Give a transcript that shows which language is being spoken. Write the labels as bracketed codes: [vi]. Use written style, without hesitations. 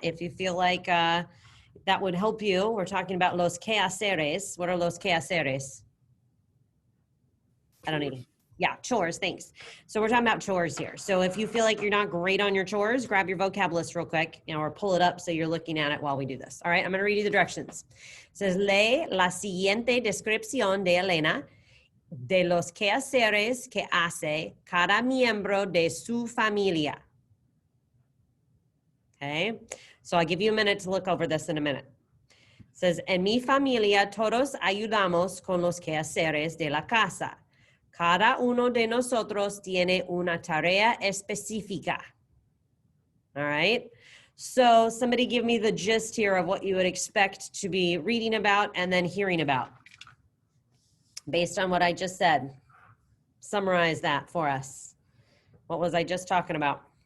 [en] If you feel like that would help you, we're talking about [es] los quehaceres. [en] What are [es] los quehaceres? [en] I don't even. Yeah, chores, thanks. So we're talking about chores here. So if you feel like you're not great on your chores, grab your vocab list real quick, or pull it up so you're looking at it while we do this. All right, I'm going to read you the directions. It says, [es] lee la siguiente descripción de Elena de los quehaceres que hace cada miembro de su familia. [en] Okay, so I'll give you a minute to look over this in a minute. It says, [es] en mi familia todos ayudamos con los quehaceres de la casa. Cada uno de nosotros tiene una tarea específica. [en] All right, so somebody give me the gist here of what you would expect to be reading about and then hearing about based on what I just said. Summarize that for us. What was I just talking about?